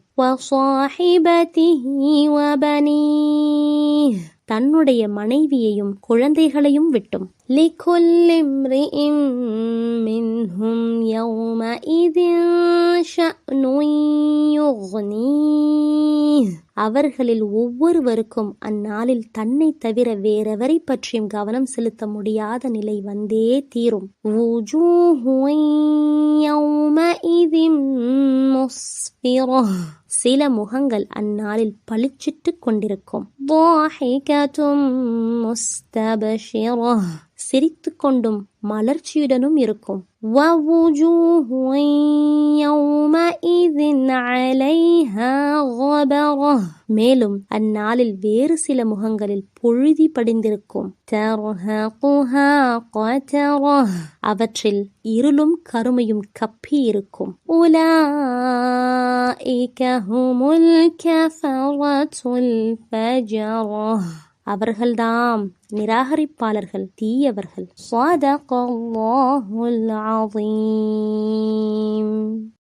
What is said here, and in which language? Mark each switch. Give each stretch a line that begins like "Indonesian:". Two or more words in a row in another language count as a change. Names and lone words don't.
Arabic: وَصَاحِبَتِهِ وَبَنِيهِ
Tamil: தன்னுடைய மனைவியையும் குழந்தைகளையும் விட்டும்.
Arabic: لِكُلِّ امْرِئٍ مِّنْهُمْ يَوْمَئِذٍ شَأْنٌ يُغْنِيهِ
Tamil: அவர்களில் ஒவ்வொருவருக்கும் அந்நாளில் தன்னை தவிர வேறெவரை பற்றியும் கவனம் செலுத்த முடியாத நிலை வந்தே தீரும்.
Arabic: وُجُوهٌ يَوْمَئِذٍ مُسْفِرَةٌ
Tamil: சில முகங்கள் அந்நாளில் பளிச்சிட்டு கொண்டிருக்கும்.
Arabic: ضَاحِكَةٌ مُسْتَبْشِرَةٌ
Tamil: சிரித்து கொண்டும் மலர்ச்சியுடனும் இருக்கும்.
Arabic: وَوُجُوهٌ يَوْمَئِذٍ عَلَيْهَا غَبَرَةٌ
Tamil: மேலும் அந்நாளில் வேறு சில முகங்களில் பொழுதி படிந்திருக்கும்.
Arabic: تَرْهَقُهَا قَتَرَةٌ
Tamil: அவற்றில் இருளும் கருமையும் கப்பி இருக்கும்.
Arabic: أُولَئِكَ هُمُ الْكَفَرَةُ الْفَجَرَةُ
Tamil: அவர்கள்தாம் நிராகரிப்பாளர்கள், தீயவர்கள்.
Arabic: صَدَقَ اللَّهُ الْعَظِيمُ.